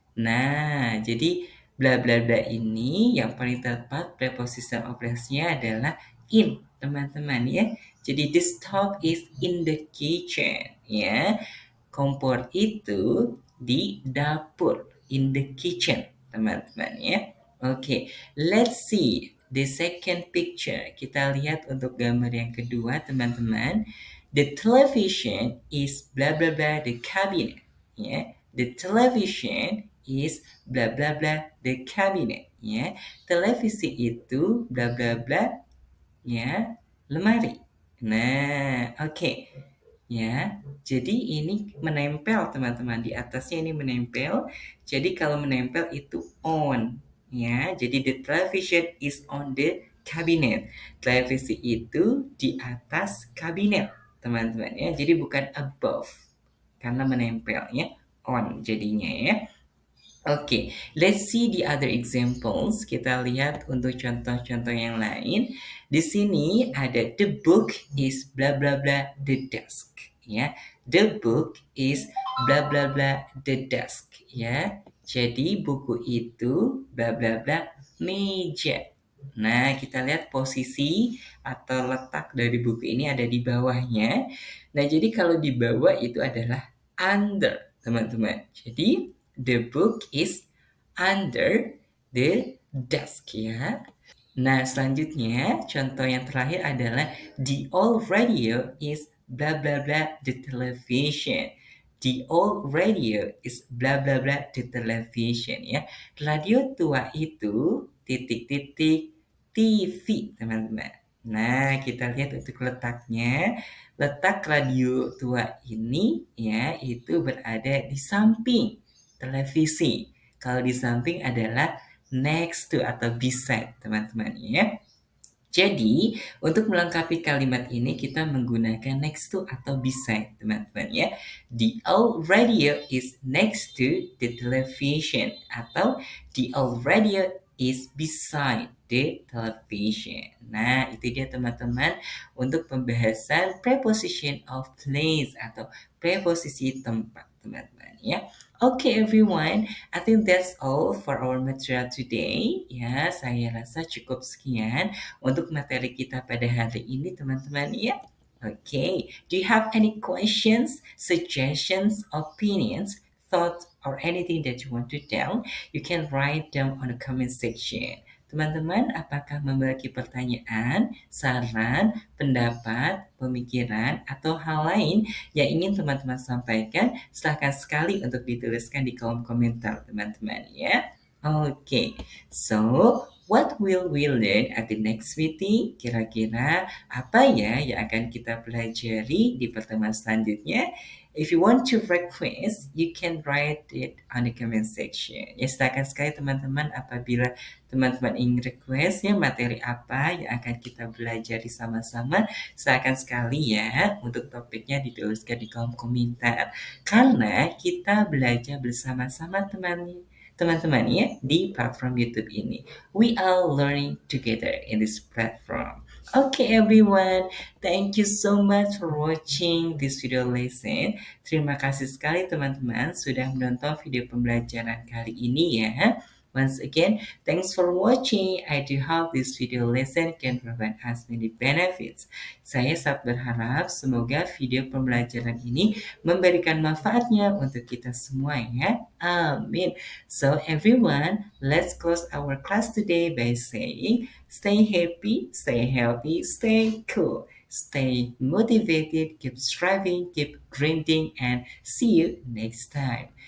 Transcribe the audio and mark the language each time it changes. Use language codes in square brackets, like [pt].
[id] Nah, jadi bla bla bla ini yang paling tepat preposition of place-nya adalah in, teman-teman ya. [en] Jadi the stove is in the kitchen ya. [id] Kompor itu di dapur, [en] in the kitchen, [id] teman-teman ya. [en] Oke, let's see the second picture. [id] Kita lihat untuk gambar yang kedua, teman-teman. [en] The television is bla bla bla the cabinet ya. The television is bla bla bla the cabinet ya. [id] Televisi itu bla bla bla ya lemari. Nah, oke. Ya. Jadi ini menempel teman-teman, di atasnya ini menempel. Jadi kalau menempel itu on ya. [en] Jadi the television is on the cabinet. [id] Televisi itu di atas kabinet, teman-teman ya. Jadi bukan above karena menempel ya. [en] On [id] jadinya ya. [en] Oke, let's see the other examples. [id] Kita lihat untuk contoh-contoh yang lain. Di sini ada [en] the book is bla bla bla the desk [id] ya. [en] The book is bla bla bla the desk ya. [id] Jadi buku itu bla bla bla meja. Nah, kita lihat posisi atau letak dari buku ini ada di bawahnya. Nah, jadi kalau di bawah itu adalah under, teman-teman. [en] Jadi the book is under the desk ya. [id] Nah, selanjutnya contoh yang terakhir adalah [en] the old radio is bla bla bla the television. The old radio is bla bla bla the television ya. [id] Radio tua itu titik-titik TV, teman-teman. Nah, kita lihat untuk letaknya. Letak radio tua ini ya itu berada di samping televisi. Kalau di samping adalah next to atau beside, teman-teman ya. Jadi, untuk melengkapi kalimat ini kita menggunakan next to atau beside, teman-teman ya. [en] The old radio is next to the television atau the old radio is beside the television. [id] Nah, itu dia teman-teman untuk pembahasan preposition of place atau preposisi tempat, teman-teman ya. [en] Okay everyone, I think that's all for our material today. [id] Ya, saya rasa cukup sekian untuk materi kita pada hari ini teman-teman ya. [en] Okay, do you have any questions, suggestions, opinions, thoughts, or anything that you want to tell? You can write them on the comment section. [id] Teman-teman, apakah memiliki pertanyaan, saran, pendapat, pemikiran, atau hal lain yang ingin teman-teman sampaikan? Silahkan sekali untuk dituliskan di kolom komentar, teman-teman ya. [en] Okay, so what will we learn at the next meeting? [id] Kira-kira apa ya yang akan kita pelajari di pertemuan selanjutnya? [en] If you want to request, you can write it on the comment section. [id] Ya, silakan sekali teman-teman apabila teman-teman ingin request ya materi apa yang akan kita belajar sama-sama, silakan sekali ya untuk topiknya dituliskan di kolom komentar. Karena kita belajar bersama-sama teman-teman ya di platform YouTube ini. [en] We are learning together in this platform. Okay everyone, thank you so much for watching this video lesson. [id] Terima kasih sekali teman-teman sudah menonton video pembelajaran kali ini ya. [en] Once again, thanks for watching. I do hope this video lesson can provide us many benefits. [id] Saya sangat berharap semoga video pembelajaran ini memberikan manfaatnya untuk kita semua ya. Amin. [en] So everyone, let's close our class today by saying, stay happy, stay healthy, stay cool, stay motivated, keep striving, keep grinding, and see you next time.